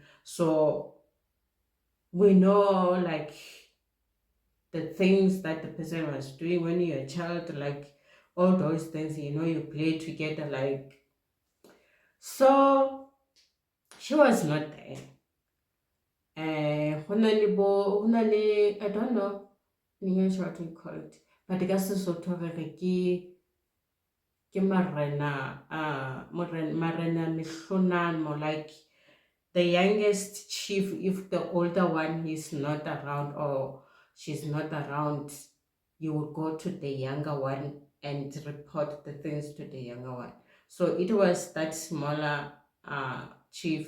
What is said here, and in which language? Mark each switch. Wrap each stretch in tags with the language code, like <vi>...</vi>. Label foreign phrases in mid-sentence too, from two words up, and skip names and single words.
<en>So we know, like, the things that the person was doing when you're a child, like all those things, you play together, like. So she was not there. I don't know, I'm not sure what you call it, but</en> <st>ka Sesotho re re ke marena, marena mehlonano,</st> <en>like the youngest chief. If the older one is not around, or she's not around, you will go to the younger one and report the things to the younger one. So it was that smaller chief.</en>